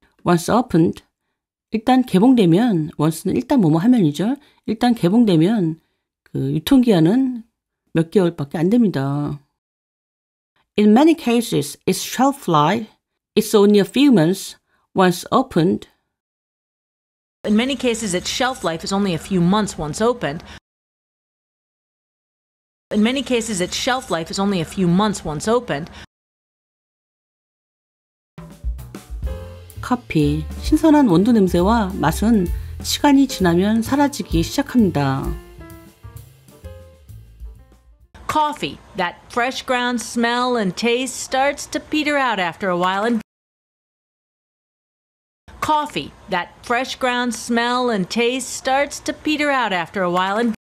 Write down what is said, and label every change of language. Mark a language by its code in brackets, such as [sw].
[en] Once opened, [ko] 일단 개봉되면, once는 일단 뭐뭐 하면이죠. 일단 개봉되면 그 유통기한은 몇 개월밖에 안 됩니다. [en] In many cases, its shelf life is only a few months once opened. In many cases, its shelf life is only a few months once opened. In many cases, its shelf life is only a few months once opened. [ko] 커피, 신선한 원두 냄새와 맛은 시간이 지나면 사라지기 시작합니다. [en] Coffee, that fresh ground smell and taste starts to peter out after a while and Coffee, that fresh ground smell and taste starts to peter out after a while and